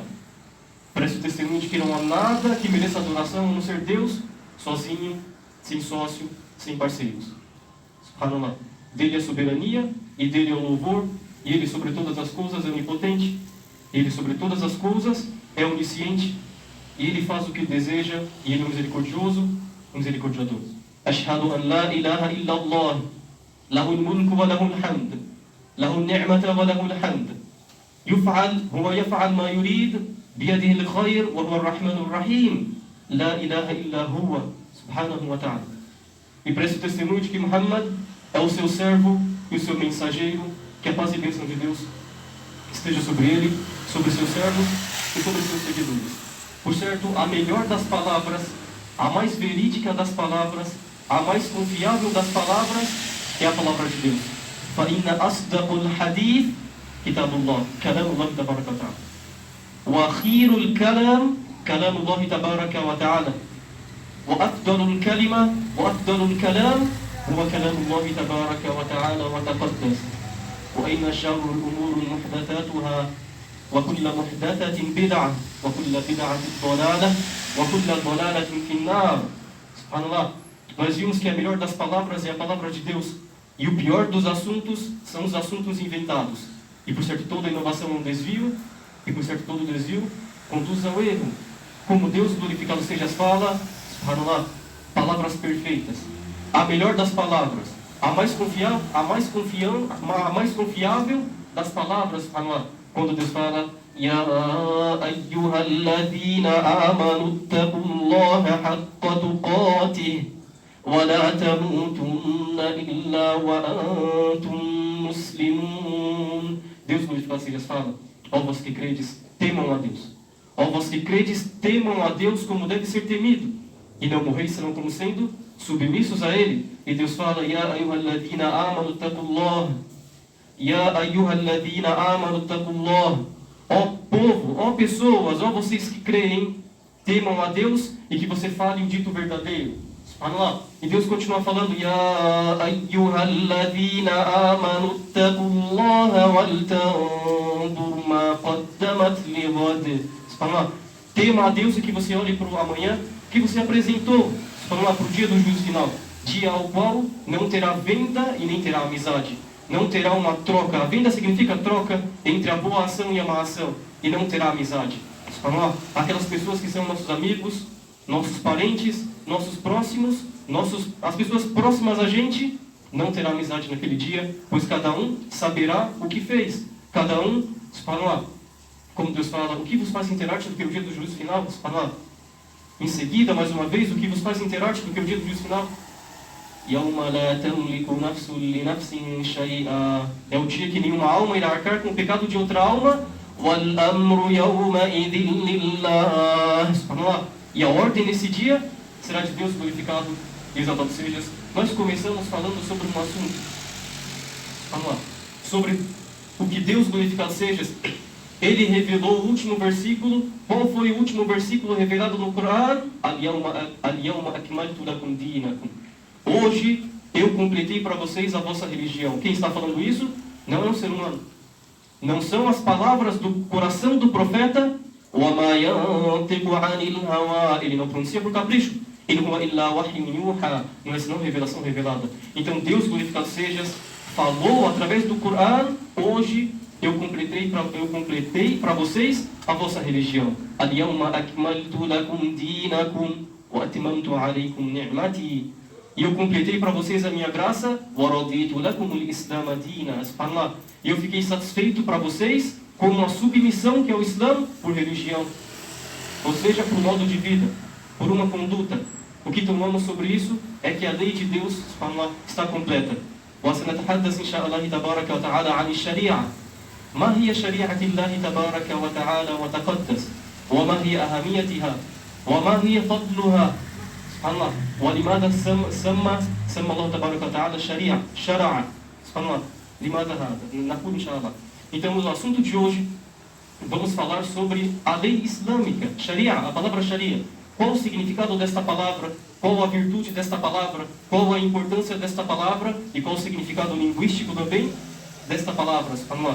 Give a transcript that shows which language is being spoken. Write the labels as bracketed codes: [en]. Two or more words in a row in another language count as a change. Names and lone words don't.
[pt] Presto testemunho de que não há nada que mereça adoração a não ser Deus, sozinho, sem sócio, sem parceiros. Subhanallah. Dele é a soberania, e dele é o louvor, e ele sobre todas as coisas é onipotente, ele sobre todas as coisas é onisciente, e ele faz o que deseja, e ele é misericordioso, misericordiador. [ar] أشهد أن لا إله إلا الله، له الملك وله الحمد، له النعمة وله الحمد. هو يفعل ما يريد بيده الخير وهو الرحمن الرحيم لا إله إلا هو سبحانه وتعالى. [pt] E presto testemunho de que Muhammad é o seu servo e o seu mensageiro, que a paz e bênção de Deus esteja sobre ele, sobre seus servos e sobre seus seguidores. Por certo, a melhor das palavras, a mais verídica das palavras, a mais confiável das palavras é a palavra de Deus. [ar] فَإِنَّ أَصْدَقُ الْحَدِيثِ كتاب الله كلام الله تبارك وتعالى وخير الكلام كلام الله تبارك وتعالى وأفضل الكلمة وأفضل الكلام هو كلام الله تبارك وتعالى وتقدس وإن شر الأمور محدثاتها وكل محدثة بدعة وكل بدعة ضلالة وكل ضلالة في النار. [pt] Subhanallah. Nós vimos que a melhor das palavras é a palavra de Deus e o pior dos assuntos são os assuntos inventados. E por certo toda inovação é um desvio, e por certo todo desvio conduz ao erro. Como Deus glorificado seja fala, subhanallah, palavras perfeitas. A melhor das palavras, a mais confiável das palavras, subhanallah. Quando Deus fala, [ar] يا أيها الذين آمنوا اتقوا الله حق تقاته ولا تموتن إلا وأنتم مسلمون. [pt] Deus glorificado seja fala, ó vós que credes, temam a Deus. Ó vós que credes, temam a Deus como deve ser temido, e não morreis senão como sendo submissos a Ele. E Deus fala, [ar] يا أيها الذين آمنوا اتقوا الله، يا أيها الذين آمنوا اتقوا الله. [pt] Ó povo, ó pessoas, ó vocês que creem, temam a Deus e que você fale o dito verdadeiro. Subhanallah. E Deus continua falando, [ar] يا أيها الذين آمنوا اتقوا الله ولتنظر ما قدمت لغد. سبحان الله. [pt] Tema a Deus e que você olhe para o amanhã que você apresentou. subhanallah, para o dia do juízo final. Dia ao qual não terá venda e nem terá amizade. Não terá uma troca. A venda significa troca entre a boa ação e a má ação. E não terá amizade. Subhanallah, aquelas pessoas que são nossos amigos, nossos parentes, nossos próximos, as pessoas próximas a gente, não terá amizade naquele dia, pois cada um saberá o que fez. Cada um, subhanallah, como Deus fala, o que vos faz interar-te do que o dia do juízo final? Subhanallah. Em seguida, mais uma vez, o que vos faz interar-te do que o dia do juízo final? [ar] يَوْمَ لَا تَمْلِكُ نَفْسٌ لِنَفْسٍ شَيْئًا. [pt] É o dia que nenhuma alma irá arcar com o pecado de outra alma. [ar] وَالْأَمْرُ يَوْمَئِذٍ لِلَّهِ. Subhanallah. [pt] E a ordem nesse dia será de Deus glorificado e exaltado seja. Nós começamos falando sobre um assunto, subhanallah, sobre o que Deus glorificado seja. Ele revelou o último versículo. Qual foi o último versículo revelado no Corão? [ar] اليوم أكملت لكم دينكم. [pt] Hoje eu completei para vocês a vossa religião. Quem está falando isso? Não é um ser humano. Não são as palavras do coração do profeta. [ar] وَمَا يَنْطِقُ عَنِ الْهَوَىٰ. [pt] Ele não pronuncia por capricho. [ar] إِنْ هُوَ إِلَّا وَحْيٌ يُوحَىٰ. [pt] Não é senão revelação revelada. Então Deus glorificado seja falou através do Corão. Hoje eu completei para vocês a vossa religião. [ar] الْيَوْمَ أَكْمَلْتُ لَكُمْ دِينَكُمْ وَأَتْمَمْتُ عَلَيْكُمْ نِعْمَتِي. [pt] E eu completei para vocês a minha graça. [ar] وَرَضِيتُ لَكُمُ الْإِسْلَامَ دِينًا. Subhanallah. [pt] E eu fiquei satisfeito para vocês com uma submissão que é o Islã por religião. Ou seja, por modo de vida, por uma conduta. O que tomamos sobre isso é que a lei de Deus, subhanallah, está completa. [ar] وَسَنَتَحَدَّثْ إِنْ شَاءَ اللَّهِ تَبَارَكَ وَتَعَالَى عَنِ الشَّرِيعَةِ. ما هي شريعة الله تبارك وتعالى وتقدس وما هي أهميتها وما هي فضلها سبحان الله ولماذا سمى الله تبارك وتعالى الشريعة شرع سبحان الله لماذا هذا نقول إن شاء الله. [pt] Então, no assunto de hoje, vamos falar sobre a lei islâmica, Sharia, a palavra Sharia. Qual o significado desta palavra? Qual a virtude desta palavra? Qual a importância desta palavra? E qual o significado linguístico também desta palavra? Subhanallah.